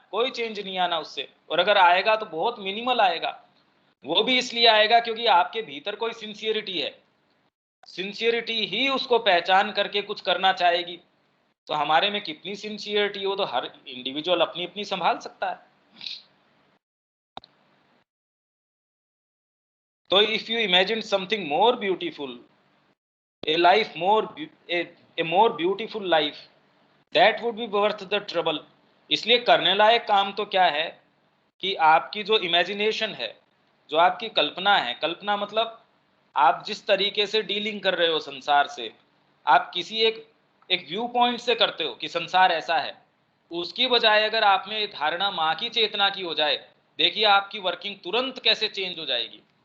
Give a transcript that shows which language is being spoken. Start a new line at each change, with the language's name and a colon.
Hindi: कोई चेंज नहीं आना उससे। और अगर आएगा तो बहुत मिनिमल आएगा। वो भी इसलिए आएगा क्योंकि आपके भीतर कोई सिंसियरिटी है। सिंसियरिटी ही उसको पहचान करके कुछ करना चाहेगी। तो हमारे में कितनी सिंसियरिटी हो तो हर इंडिविजुअल अपनी अपनी संभाल सकता है।
English: तो if you imagine something more beautiful, a life more a more beautiful life, that would be worth the trouble।
Hindi: इसलिए करने लायक काम तो क्या है कि आपकी जो इमेजिनेशन है, जो आपकी कल्पना है, कल्पना मतलब आप जिस तरीके से डीलिंग कर रहे हो संसार से, आप किसी एक व्यू पॉइंट से करते हो कि संसार ऐसा है, उसकी बजाय अगर आप में धारणा माँ की चेतना की हो जाए, देखिए आपकी वर्किंग तुरंत कैसे चेंज हो जाएगी।